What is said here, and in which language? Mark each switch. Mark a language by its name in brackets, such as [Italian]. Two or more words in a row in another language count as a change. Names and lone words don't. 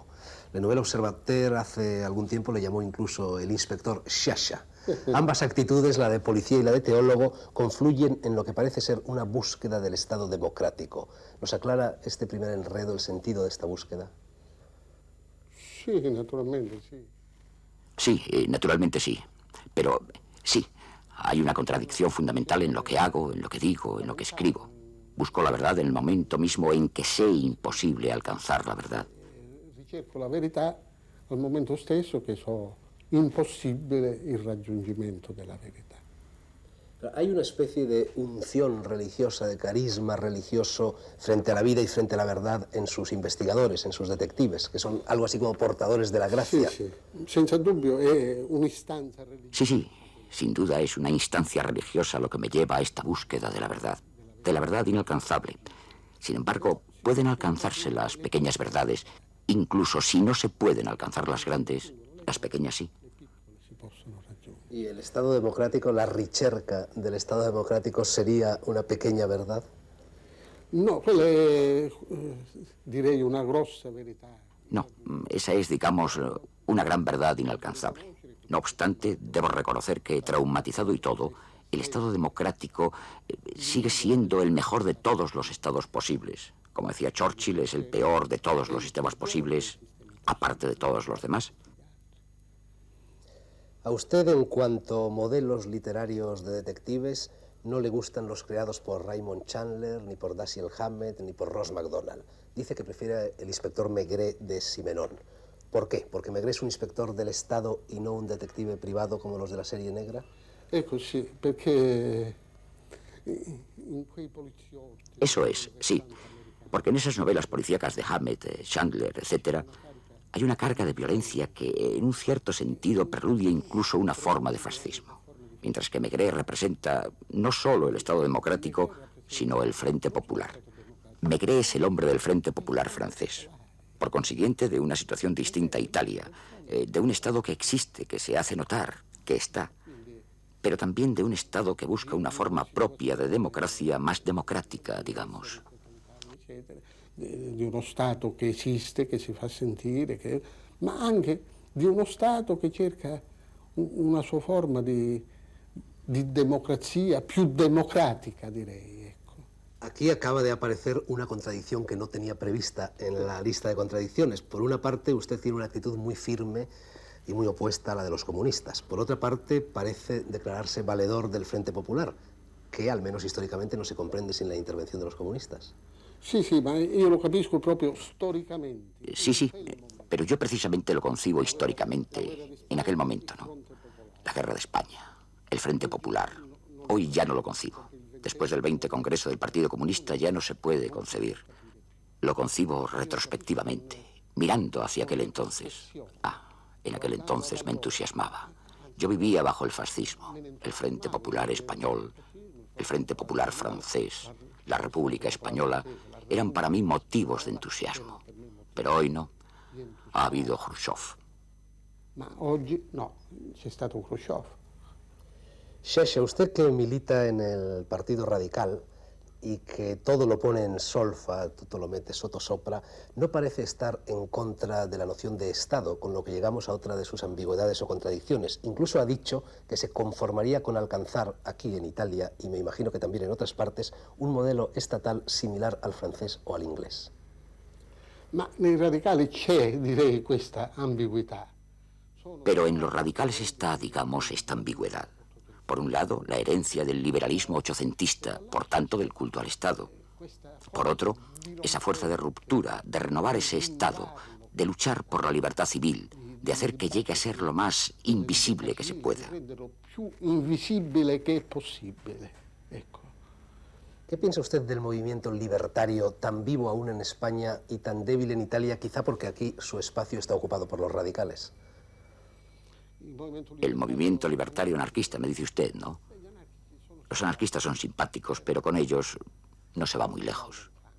[Spanish] La novela Observateur hace algún tiempo le llamó incluso el inspector Sciascia. Ambas actitudes, la de policía y la de teólogo, confluyen en lo que parece ser una búsqueda del Estado democrático. ¿Nos aclara este primer enredo el sentido de esta búsqueda? [Italian] Sì, naturalmente, sì. [Spanish] Sí, naturalmente sí. Pero sí, hay una contradicción fundamental en lo que hago, en lo que digo, en lo que escribo. Busco la verdad en el momento mismo en que sé imposible alcanzar la verdad. [Italian] Ricerco la verità al momento stesso che so impossibile il raggiungimento della verità. [Spanish] Hay una especie de unción religiosa, de carisma religioso frente a la vida y frente a la verdad en sus investigadores, en sus detectives, que son algo así como portadores de la gracia. [Italian] Sì, sì, senza dubbio è un'istanza religiosa. [Spanish] Sí, sí, sin duda es una instancia religiosa lo que me lleva a esta búsqueda de la verdad inalcanzable. Sin embargo, pueden alcanzarse las pequeñas verdades, incluso si no se pueden alcanzar las grandes, las pequeñas sí. [Italian] Si possono raggiungere. [Spanish] ¿Y el Estado democrático, [Italian] la ricerca [Spanish] del Estado democrático sería una pequeña verdad? [Italian] No, quella è direi una grossa verità. [Spanish] No, esa es, digamos, una gran verdad inalcanzable. No obstante, debo reconocer que, traumatizado y todo, el Estado democrático sigue siendo el mejor de todos los estados posibles. Como decía Churchill, es el peor de todos los sistemas posibles, aparte de todos los demás. A usted, en cuanto a modelos literarios de detectives, no le gustan los creados por Raymond Chandler, ni por Dashiell Hammett, ni por Ross MacDonald. Dice que prefiere el inspector Maigret de Simenon. ¿Por qué? ¿Porque Maigret es un inspector del Estado y no un detective privado como los de la serie negra? [Italian] Ecco sì, perché in quei poliziotti... [Spanish] Eso es, sí. Porque en esas novelas policíacas de Hammett, Chandler, etc., hay una carga de violencia que, en un cierto sentido, preludia incluso una forma de fascismo. Mientras que Maigret representa no solo el Estado democrático, sino el Frente Popular. Maigret es el hombre del Frente Popular francés. Por consiguiente, de una situación distinta a Italia, de un Estado que existe, que se hace notar, que está, pero también de un Estado que busca una forma propia de democracia más democrática, digamos. [Italian] Di uno Stato che esiste, che si fa sentire, ma anche di uno Stato che cerca una sua forma di democrazia più democratica, direi. Ecco. [Spanish] Aquí acaba de aparecer una contradicción que no tenía prevista en la lista de contradicciones. Por una parte, usted tiene una actitud muy firme y muy opuesta a la de los comunistas. Por otra parte, parece declararse valedor del Frente Popular, que al menos históricamente no se comprende sin la intervención de los comunistas. [Italian] Sì, sì, ma io lo capisco proprio storicamente. [Spanish] Sí, sí, pero yo precisamente lo concibo históricamente, en aquel momento, ¿no? La guerra de España, el Frente Popular. Hoy ya no lo concibo. Después del 20 Congreso del Partido Comunista ya no se puede concebir. Lo concibo retrospectivamente, mirando hacia aquel entonces. En aquel entonces me entusiasmaba. Yo vivía bajo el fascismo, el Frente Popular español, el Frente Popular francés, la República Española, eran para mí motivos de entusiasmo. Pero hoy no. Ha habido Khrushchev. [Italian] Ma oggi no, c'è stato Khrushchev. [Spanish] Sciascia, usted que milita en el Partido Radical y que todo lo pone en solfa, todo lo mete [Italian] soto sopra, [Spanish] no parece estar en contra de la noción de Estado, con lo que llegamos a otra de sus ambigüedades o contradicciones. Incluso ha dicho que se conformaría con alcanzar aquí en Italia, y me imagino que también en otras partes, un modelo estatal similar al francés o al inglés. [Italian] Ma nei radicali c'è, direi, questa ambiguità. [Spanish] Pero en los radicales está, digamos, esta ambigüedad. Por un lado, la herencia del liberalismo ochocentista, por tanto, del culto al Estado. Por otro, esa fuerza de ruptura, de renovar ese Estado, de luchar por la libertad civil, de hacer que llegue a ser lo más invisible que se pueda. [Italian] Più invisibile che è possibile. Ecco. [Spanish] ¿Qué piensa usted del movimiento libertario, tan vivo aún en España y tan débil en Italia, quizá porque aquí su espacio está ocupado por los radicales? El movimiento libertario anarquista, me dice usted, ¿no? Los anarquistas son simpáticos, pero con ellos no se va muy lejos.